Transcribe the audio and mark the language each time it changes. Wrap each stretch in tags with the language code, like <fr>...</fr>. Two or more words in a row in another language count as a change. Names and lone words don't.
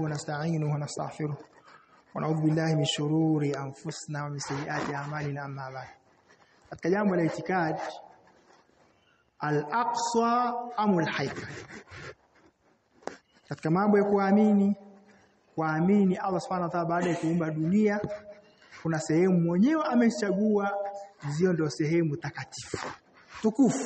<ar>ونستعينه ونستغفره ونعوذ بالله من شرور أنفسنا ومن سيئات أعمالنا أما بعد.</ar> <sw>katika jambo la itikadi</sw> <ar>الأقصى أم الهيكل,</ar> <sw>katika mambo ya kuamini</sw> <ar>الله سبحانه وتعالى</ar> <sw>baada ya kuumba dunia kuna sehemu mwenyewe amechagua zio ndio sehemu takatifu tukufu.</sw>